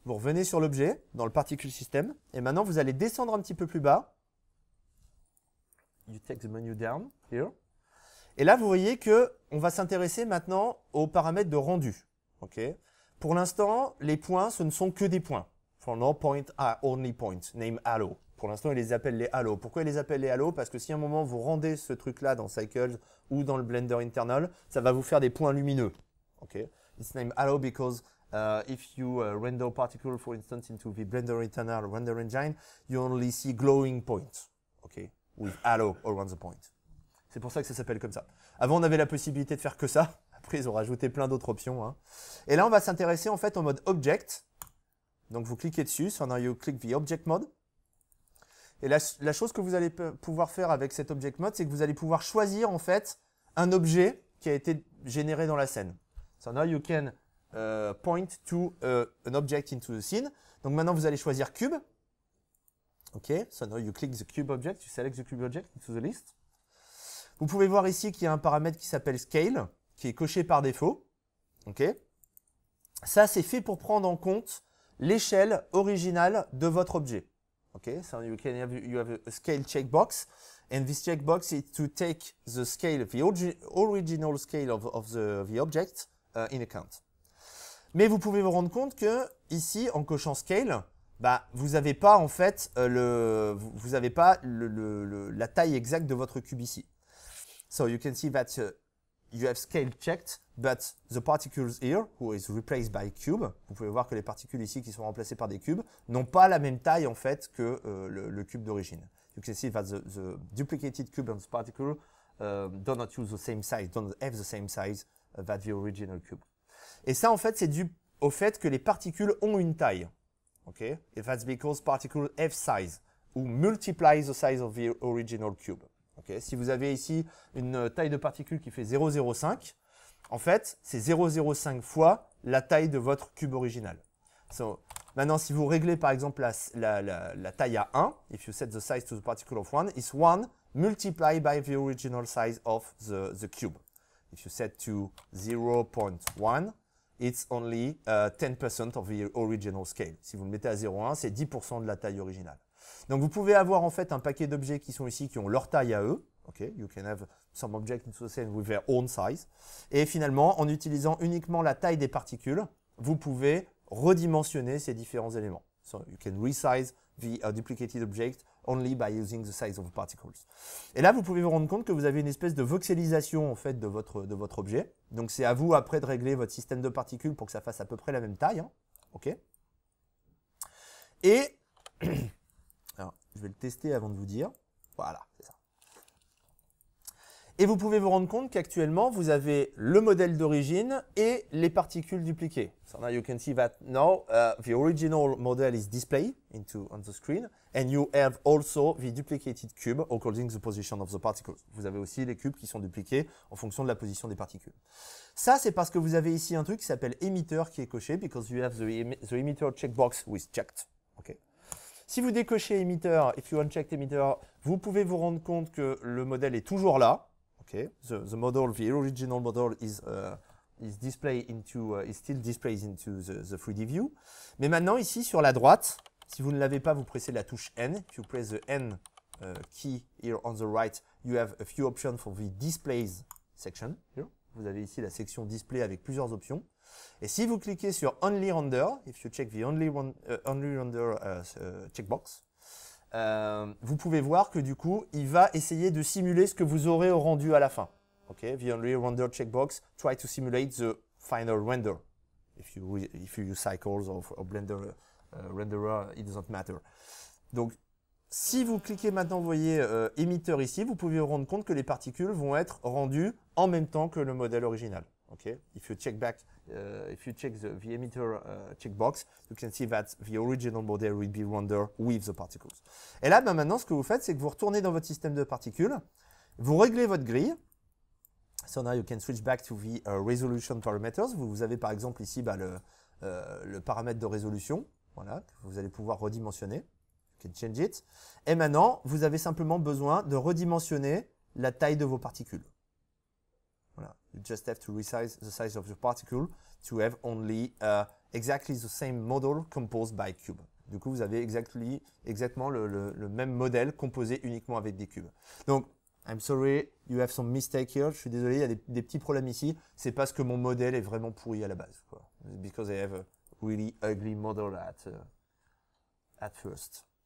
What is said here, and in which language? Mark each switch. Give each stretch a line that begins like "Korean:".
French: Vous revenez sur l'objet, dans le particle system. Et maintenant, vous allez descendre un petit peu plus bas.
English: You take the menu down, here.
French: Et là, vous voyez qu'on va s'intéresser maintenant aux paramètres de rendu. Okay? Pour l'instant, les points, ce ne sont que des points.
English: For no point are only point, name halo.
French: Pour l'instant, il les appelle les halos. Pourquoi il les appelle les halos? Parce que si à un moment, vous rendez ce truc-là dans Cycles ou dans le Blender Internal, ça va vous faire des points lumineux.
English: Okay? It's named halo because if you render particle, for instance, into the Blender Internal render engine, you only see glowing points. Okay? With halo around the point.
French: C'est pour ça que ça s'appelle comme ça. Avant, on avait la possibilité de faire que ça. Après, ils ont rajouté plein d'autres options. Hein. Et là, on va s'intéresser en fait au mode Object. Donc, vous cliquez dessus.
English: So now you click the Object Mode.
French: Et la chose que vous allez pouvoir faire avec cet Object Mode, c'est que vous allez pouvoir choisir en fait un objet qui a été généré dans la scène.
English: So now you can point to an object into the scene.
French: Donc, maintenant, vous allez choisir Cube. OK.
English: So now you click the Cube Object. You select the Cube Object into the list.
French: Vous pouvez voir ici qu'il y a un paramètre qui s'appelle Scale, qui est coché par défaut. Okay. Ça, c'est fait pour prendre en compte l'échelle originale de votre objet.
English: Okay. So you have a scale checkbox, and this checkbox is to take the scale, the original scale of the object in account.
French: Mais vous pouvez vous rendre compte que ici, en cochant Scale, bah, vous n'avez pas en fait vous avez pas la taille exacte de votre cube ici.
English: So you can see that you have scale checked, but the particles here, who is replaced by cube,
French: vous pouvez voir que les particules ici qui sont remplacées par des cubes, n'ont pas la même taille en fait que le cube d'origine.
English: You can see that the duplicated cube and the particle do not use the same size, don't have the same size that the original cube.
French: Et ça en fait c'est dû au fait que les particules ont une taille.
English: Okay? And that's because particles have size, ou multiply the size of the original cube. Okay?
French: Si vous avez ici une taille de particule qui fait 0,05, en fait, c'est 0,05 fois la taille de votre cube original. So, maintenant, si vous réglez par exemple la taille à 1,
English: if you set the size to the particle of 1, it's 1 multiplied by the original size of the cube. If you set to 0.1, it's only 10% of the original scale.
French: Si vous le mettez à 0,1, c'est 10% de la taille originale. Donc, vous pouvez avoir en fait un paquet d'objets qui sont ici, qui ont leur taille à eux.
English: Okay, you can have some objects in the scene with their own size.
French: Et finalement, en utilisant uniquement la taille des particules, vous pouvez redimensionner ces différents éléments.
English: So you can resize the duplicated object only by using the size of the particles.
French: Et là, vous pouvez vous rendre compte que vous avez une espèce de voxelisation en fait de votre objet. Donc c'est à vous après de régler votre système de particules pour que ça fasse à peu près la même taille. Hein. Ok. Et alors, je vais le tester avant de vous dire. Voilà, c'est ça. Et vous pouvez vous rendre compte qu'actuellement, vous avez le modèle d'origine et les particules dupliquées.
English: So now you can see that now the original model is displayed on the screen, and you have also the duplicated cube according to the position of the particles.
French: Vous avez aussi les cubes qui sont dupliqués en fonction de la position des particules. Ça, c'est parce que vous avez ici un truc qui s'appelle émetteur qui est coché,
English: because you have the emitter checkbox with checked.
French: Okay. Si vous décochez émetteur,
English: if you uncheck émetteur,
French: vous pouvez vous rendre compte que le modèle est toujours là.
English: Okay, the model, the original model is displayed into, is still displayed into the 3D view.
French: Mais maintenant, ici, sur la droite, si vous ne l'avez pas, vous pressez la touche N.
English: If you press the N key here on the right, you have a few options for the displays section. Here.
French: Vous avez ici la section display avec plusieurs options. Et si vous cliquez sur Only Render,
English: if you check the Only Render checkbox,
French: vous pouvez voir que du coup, il va essayer de simuler ce que vous aurez au rendu à la fin.
English: Okay? The Only Render checkbox try to simulate the final render. If you use Cycles or Blender renderer, it doesn't matter.
French: Donc, si vous cliquez maintenant, vous voyez émetteur ici, vous pouvez vous rendre compte que les particules vont être rendues en même temps que le modèle original. Okay?
English: If you check the emitter checkbox, you can see that the original model will be rendered with the particles.
French: Et là, maintenant, ce que vous faites, c'est que vous retournez dans votre système de particules, vous réglez votre grille.
English: So now you can switch back to the resolution parameters.
French: Vous avez par exemple ici le paramètre de résolution, voilà, que vous allez pouvoir redimensionner.
English: You can change it.
French: Et maintenant, vous avez simplement besoin de redimensionner la taille de vos particules. Voilà.
English: You just have to resize the size of your particle to have only exactly the same model composed by cube.
French: Du coup, vous avez exactement le même modèle composé uniquement avec des cubes. Donc,
English: I'm sorry, you have some mistake here.
French: Je suis désolé, il y a des petits problèmes ici. C'est parce que mon modèle est vraiment pourri à la base. Quoi.
English: Because I have a really ugly model at first.